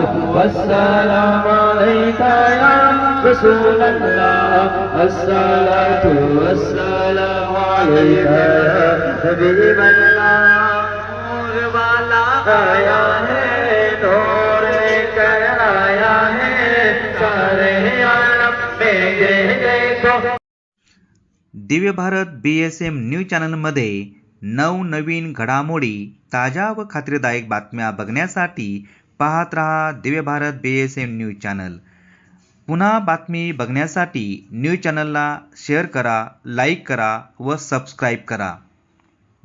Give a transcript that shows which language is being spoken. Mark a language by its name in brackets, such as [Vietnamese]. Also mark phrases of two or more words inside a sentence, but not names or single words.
[Arabic] والسلام عليك يا رسول الله الصلاة والسلام عليك يا حبيب الله [Urdu] نور والا آیا ہے نور لے کر آیا ہے سارے عالم میں دیکھو. [Marathi] दिव्य भारत BSM न्यूज चॅनलमध्ये नवनवीन घडामोडी, ताज्या व खात्रीदायक बातम्या बघण्यासाठी पाहत रहा दिव्य भारत BSM न्यूज चॅनल. पुन्हा बातमी बघण्यासाठी न्यूज चॅनलला शेअर करा, लाईक करा व सबस्क्राईब करा.